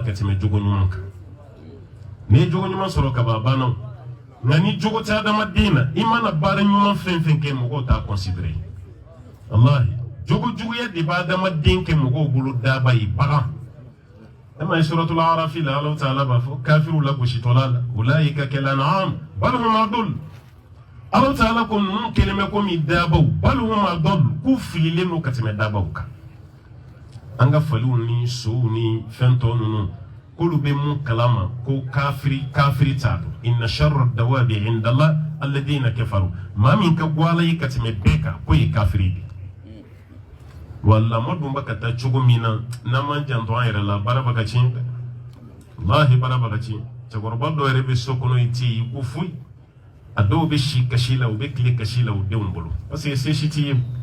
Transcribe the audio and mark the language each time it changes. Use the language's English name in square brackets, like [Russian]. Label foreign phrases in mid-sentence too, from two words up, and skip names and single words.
[Bambara] ka tɛmɛ jogo ɲuman kan n'i ye jogo ɲuman sɔrɔ ka ban a banna nka ni jogo tɛ adamaden na i mana baara ɲuman fɛn fɛn kɛ mɔgɔw t'a considérer walahi jogo juguya de b'a adamaden kɛ mɔgɔw bolo daba ye bagan e ma ye suratul arafi la Alahu taala b'a fɔ kafiru la gositɔla la [Arabic] أولئك كالأنعام بل هم أضل [Bambara] Alahu taala ko ninnu kelen bɛ komi dabaw [Arabic] بل هم أضل [Bambara] k'u fililen don ka tɛmɛ dabaw kan an ka faliw ni sow ni fɛn tɔ ninnu k'olu bɛ mun kalama ko kafiri t'a dɔn [Arabic] إن شر الدواب عند الله الذين كفروا [Bambara] maa min ka go Ala ye ka tɛmɛ bɛɛ kan k'o ye kafiri de wa lamɔ dun bɛ ka taa cogo min na n'an m'an janto an yɛrɛ la baara bɛ ka tiɲɛ dɛ wallahi baara bɛ ka tiɲɛ cɛkɔrɔba dɔ yɛrɛ bɛ so kɔnɔ i tɛ yen ko foyi a dɔw bɛ si kasi la u bɛ tile kasi la u denw bolo [French] parce que [Bambara] se si t'i ye